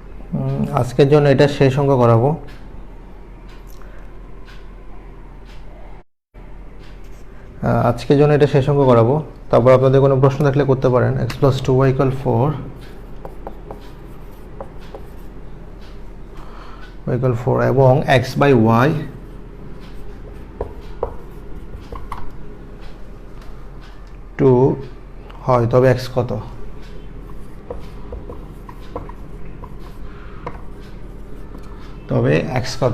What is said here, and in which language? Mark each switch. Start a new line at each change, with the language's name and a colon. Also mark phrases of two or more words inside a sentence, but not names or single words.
Bangla: আজকের জন্য এটা শেষ অঙ্ক করাবো। আজকের জন্য এটা শেষ অঙ্ক করাবো, তারপর আপনাদের কোনো প্রশ্ন থাকলে করতে পারেন। x + 2y = 4, y = 4 এবং x/y 2 হয়, তবে x কত? তবে x কত?